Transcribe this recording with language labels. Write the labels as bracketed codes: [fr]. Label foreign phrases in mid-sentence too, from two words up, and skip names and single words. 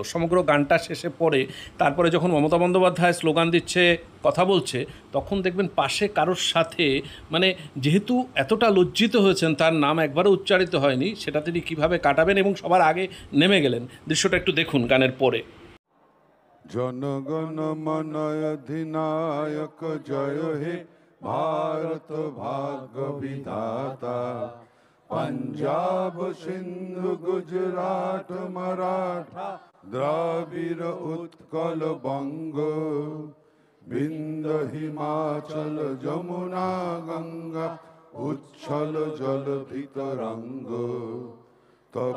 [bn] সমগ্র গানটা শেষে পড়ে তারপরে যখন মমতা বন্দ্যোপাধ্যায় স্লোগান দিচ্ছে, কথা বলছে, তখন দেখবেন পাশে কারোর সাথে মানে যেহেতু এতটা লজ্জিত হয়েছেন, তার নাম একবারও উচ্চারিত হয়নি, সেটা তিনি কীভাবে কাটাবেন এবং সবার আগে নেমে গেলেন। দৃশ্যটা একটু দেখুন গানের পরে। জনগণ মন অধিনায়ক জয় হে ভারত ভাগ্য বিধাতা, पंजाब सिंधु गुजरात मराठा द्राविड़ उत्कल बंग, विंध्य हिमाचल जमुना गंगा उच्छल जलधि तरंग, तब